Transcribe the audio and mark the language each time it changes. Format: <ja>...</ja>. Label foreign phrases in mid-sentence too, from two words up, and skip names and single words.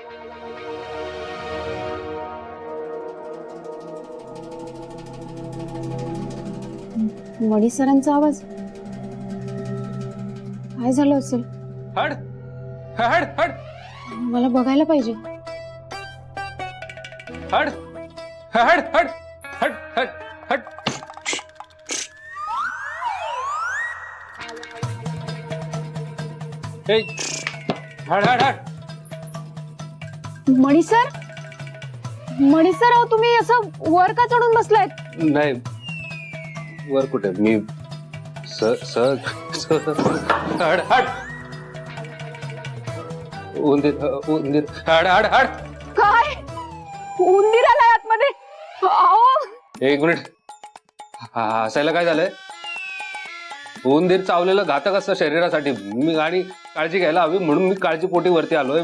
<mr>मणी सरांचा आवाज. काय झालं असेल? हट हट हट मला बघायला पाहिजे. हट हट हट हट हट हट. हे, हट हट हट. मणी सर, मणी सर, अहो तुम्ही असं वर का चढून बसलायत? नाही, वर कुठे मी स स हट हट. उंदीर उंदीर हट हट हट. काय उंदीर आलाय आतमध्ये? अहो एक मिनिट. हसायला काय झालंय? उंदीर चावलेलं घातक असतं शरीरासाठी. मी आणि काळजी घ्यायला हवी म्हणून मी काळजीपोटी वरती आलोय.</mr>